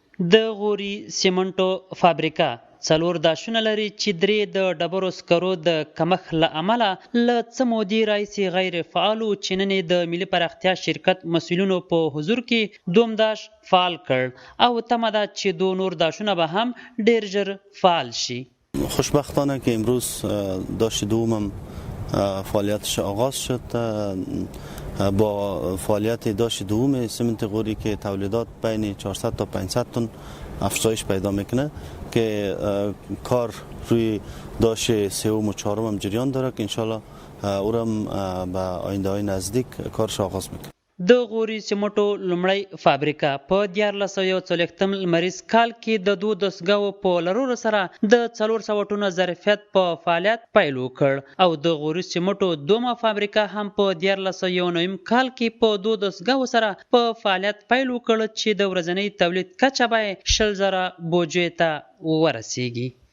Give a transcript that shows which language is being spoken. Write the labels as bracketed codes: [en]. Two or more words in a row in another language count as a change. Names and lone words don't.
[ps] د غوري سیمنټو فابریکه 4 داشونه لري چې 3 د ډبرو سکرو د کمښت له امله له څه مودې راهیسې غیر فعال و چې نن یې د ملي پراختیا شرکت مسؤلینو په حضور کې دوم داش فعال کړ او تمه ده چې 2 نور داشونه به هم ډیر ژر فعال شي. [fa] خوشبختانه که امروز داشت دومم فعالیتش آغاز شد. با فعالیت داشت دوم سمنت غوری که تولیدات بین 400 تا 500 تن افزایش پیدا میکنه که کار روی داشت سوم و چهارم هم جریان داره که انشالله اورم به آینده های نزدیک کارش آغاز میکنه. [ps] د غوري سیمنټو لومړی فابریکه په 1440 لمریز کال کې د 2 دستګاوو په لرلو سره د 400 ټنو ظرفیت په فعالیت پیل وکړ او د غوري سیمنټو دومه فابریکه هم په 1409 کال کې په 2 دستګاوو سره په فعالیت پیل وکړ چې د ورځنی تولید کچه به 100,000 بوجې ته ورسیږي.